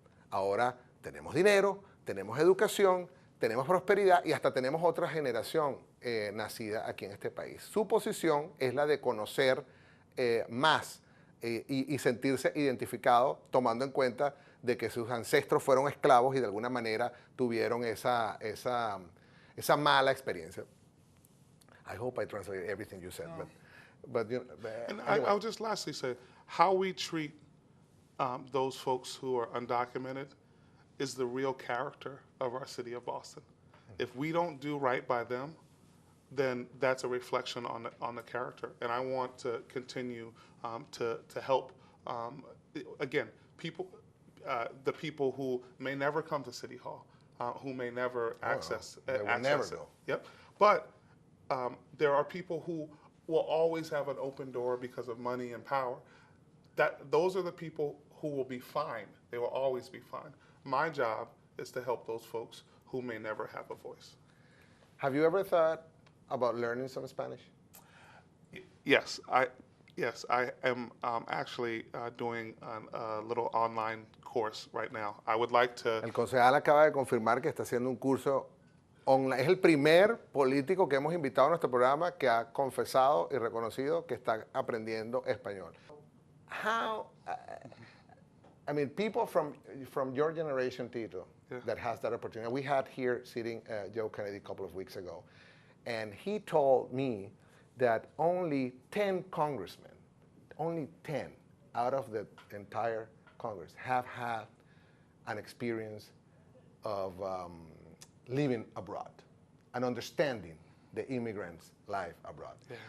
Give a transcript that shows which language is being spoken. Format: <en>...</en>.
<es>Ahora tenemos dinero, tenemos educación, tenemos prosperidad y hasta tenemos otra generación nacida aquí en este país. Su posición es la de conocer más y sentirse identificado, tomando en cuenta de que sus ancestros fueron esclavos y de alguna manera tuvieron esa mala experiencia.</es> <en>I hope I translated everything you said, but And I'll just lastly say, how we treat those folks who are undocumented is the real character of our city of Boston. If we don't do right by them, then that's a reflection on the character. And I want to continue to help, again, people, the people who may never come to City Hall, who may never access they will access never it. go. Yep. But there are people who will always have an open door because of money and power. Those are the people who will be fine. They will always be fine. My job is to help those folks who may never have a voice. Have you ever thought about learning some Spanish? Yes, I am actually doing a little online course right now. I would like to.</en> <es>El concejal acaba de confirmar que está haciendo un curso online. Es el primer político que hemos invitado a nuestro programa que ha confesado y reconocido que está aprendiendo español.</es> <en>How, I mean, people from your generation, Tito, that has that opportunity. We had here sitting Joe Kennedy a couple of weeks ago, and he told me that only 10 congressmen, only 10 out of the entire Congress have had an experience of living abroad and understanding the immigrants' life abroad. Yeah.</en>